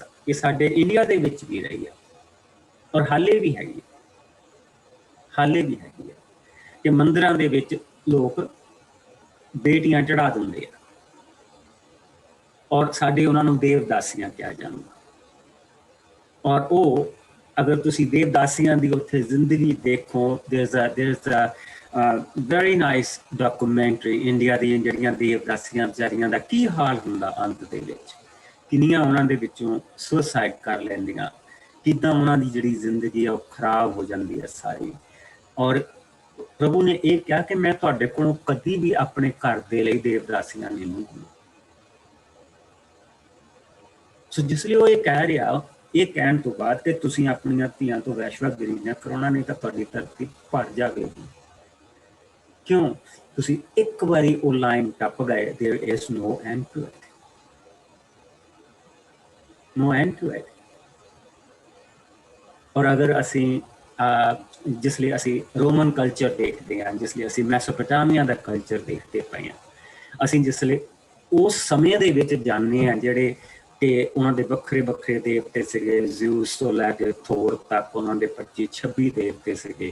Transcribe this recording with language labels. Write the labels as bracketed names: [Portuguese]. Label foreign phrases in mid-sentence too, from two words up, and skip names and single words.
[Punjabi] ਇਹ ਸਾਡੇ ਇੰਡੀਆ ਦੇ ਵਿੱਚ ਵੀ ਰਹੀ ਆ ਔਰ ਹਾਲੇ ਵੀ ਹੈਗੀ ਹੈ ਕਿ ਮੰਦਿਰਾਂ ਦੇ ਵਿੱਚ ਲੋਕ ਬੇਟੀਆਂ ਚੜਾ ਦਿੰਦੇ ਆ ਔਰ ਸਾਡੇ ਉਹਨਾਂ ਨੂੰ ਦੇਵਦਾਸੀਆਂ ਕਿਹਾ ਜਾਂਦਾ। ਔਰ ਉਹ ਅਗਰ ਤੁਸੀਂ ਦੇਵਦਾਸੀਆਂ ਦੀ ਉੱਥੇ ਜ਼ਿੰਦਗੀ ਦੇਖੋ, [English] there's a very nice documentary [Punjabi] ਇੰਡੀਆ ਦੀਆਂ ਜਿਹੜੀਆਂ ਦੇਵਦਾਸੀਆਂ ਵਿਚਾਰੀਆਂ ਦਾ ਕੀ ਹਾਲ ਹੁੰਦਾ ਅੰਤ ਦੇ ਵਿੱਚ, ਕਿੰਨੀਆਂ ਉਹਨਾਂ ਦੇ ਵਿੱਚੋਂ ਸੁਸਾਈਡ ਕਰ ਲੈਂਦੀਆਂ, ਕਿੱਦਾਂ ਉਹਨਾਂ ਦੀ ਜਿਹੜੀ ਜ਼ਿੰਦਗੀ ਆ ਉਹ ਖਰਾਬ ਹੋ ਜਾਂਦੀ ਹੈ ਸਾਰੀ। ਔਰ ਪ੍ਰਭੂ ਨੇ ਇਹ ਕਿਹਾ ਕਿ ਮੈਂ ਤੁਹਾਡੇ ਕੋਲੋਂ ਕਦੀ ਵੀ ਆਪਣੇ ਘਰ ਦੇ ਲਈ ਦੇਵਦਾਸੀਆਂ ਨਹੀਂ ਲੂੰਗੀ। ਸੋ ਜਿਸ ਲਈ ਉਹ ਇਹ ਕਹਿ ਰਿਹਾ, ਇਹ ਕਹਿਣ ਤੋਂ ਬਾਅਦ ਕਿ ਤੁਸੀਂ ਆਪਣੀਆਂ ਧੀਆਂ ਤੋਂ ਵੈਸ਼ਵਾਗਰੀ ਨਾ ਕਰਾਉਣਾ, ਨਹੀਂ ਤਾਂ ਤੁਹਾਡੀ ਧਰਤੀ ਭਰ ਜਾਵੇਗੀ। ਕਿਉਂ? ਤੁਸੀਂ ਇੱਕ ਵਾਰੀ ਉਹ ਲਾਈਨ ਟੱਪ ਗਏ, [English] there is no end to it, no end to it। [Punjabi] ਔਰ ਅਗਰ ਅਸੀਂ ਜਿਸ ਲਈ ਅਸੀਂ [English] Roman culture [Punjabi] ਦੇਖਦੇ ਹਾਂ, ਜਿਸ ਲਈ ਅਸੀਂ ਮੈਸੋਪੋਟਾਮੀਆ ਦਾ ਕਲਚਰ ਦੇਖਦੇ ਪਏ ਹਾਂ, ਅਸੀਂ ਜਿਸ ਲਈ ਉਸ ਸਮੇਂ ਦੇ ਵਿੱਚ ਜਾਂਦੇ ਹਾਂ, ਜਿਹੜੇ ਕਿ ਉਹਨਾਂ ਦੇ ਵੱਖਰੇ ਵੱਖਰੇ ਦੇਵਤੇ ਸੀਗੇ, ਜ਼ਿਊਸ ਤੋਂ ਲੈ ਕੇ ਥੋਰ ਤੱਕ ਉਹਨਾਂ ਦੇ 25-26 ਦੇਵਤੇ ਸੀਗੇ।